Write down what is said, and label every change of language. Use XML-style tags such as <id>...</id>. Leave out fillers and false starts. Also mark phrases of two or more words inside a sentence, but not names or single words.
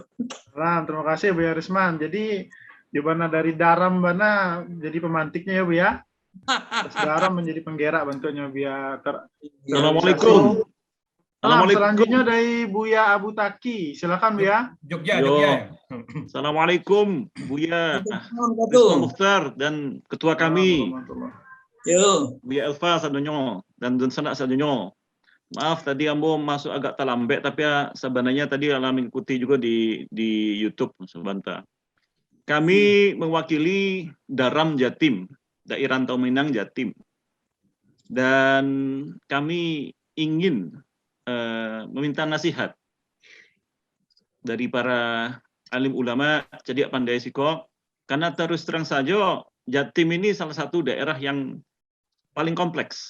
<id>Terima kasih Bu Risman. Jadi gimana dari Daram mana jadi pemantiknya ya Bu ya? Daram menjadi penggerak bentuknya biar Assalamualaikum. Selanjutnya dari Buya Abu Taki. Silakan Buya. Jogja. Assalamualaikum Buya Risma Mukhtar dan ketua kami.</id> <min>Buya Elva sadonyo dan Sanak sadonyo.</min> <id>Maaf tadi ambo masuk agak terlambat tapi sebenarnya tadi alam mengikuti juga di YouTube sebentar. Kami mewakili Daram Jatim, Daerah Rantau Minang Jatim. Dan kami ingin meminta nasihat dari para alim ulama</id> <min>Cediak Pandai Siko,</min> <id>karena terus terang saja Jatim ini salah satu daerah yang paling kompleks.</id>